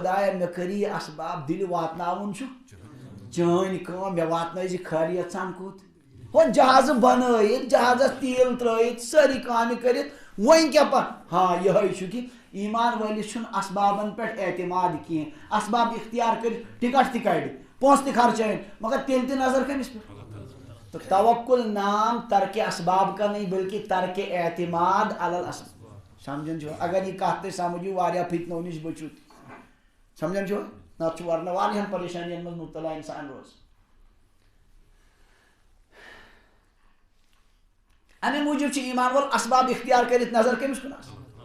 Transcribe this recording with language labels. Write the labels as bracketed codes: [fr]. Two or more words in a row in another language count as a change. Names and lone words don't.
[ks] خۄدایا مےٚ کٔری یہِ اسباب دِلہِ واتناوُن چھُ چٲنۍ کٲم مےٚ واتنٲے زِ خٲریت سان کوٚت وۄنۍ جہازٕ بنٲیِتھ جہازس تیٖل ترٲیِتھ سٲری کامہِ کٔرِتھ وۄنۍ کیٛاہ ہاں یِہوے چھُ کہِ ایٖمان وٲلِس چھُنہٕ اسبابن پٮ۪ٹھ اعتماد کینٛہہ اسباب اختیار کٔرِتھ ٹکٹ تہِ کڑِ پونٛسہٕ تہِ خرچٲیِن مگر تیٚلہِ تہِ نظر کٔمِس پٮ۪ٹھ تہٕ توکل نام [ur] ترکہِ اسباب کا نہیں بلکہ ترکہِ اعتماد علی الاسباب [ks] سمجھن چھُوا اگر یہِ کتھ تُہۍ سمجھِو واریاہ فتنو نِش بٔچِو سمجھن چھُوا نتہٕ چھُ ورنہٕ واریاہن پریشٲنین منٛز مُبتلا انسان روز امہِ موٗجوٗب چھُ ایٖمان وول اسباب اختیار کٔرِتھ نظر کٔمِس کُن آسان